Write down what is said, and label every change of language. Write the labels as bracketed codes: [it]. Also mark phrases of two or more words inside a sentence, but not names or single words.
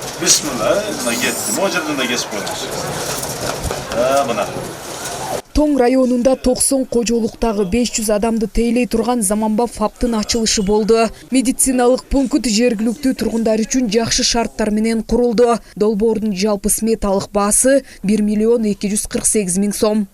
[ky] Бисмиллах, мына кеттим. О жерден да кесип коймуш. Мына. Тоң районунда 90 кожолуктагы 500 адамды тейлей турган Заманбап ФАПтын ачылышы болду. Медициналык пункт жергиликтүү тургундар үчүн жакшы шарттар менен курулду. Долбоордун жалпы сметалык баасы 1 миллион 248 миң сом.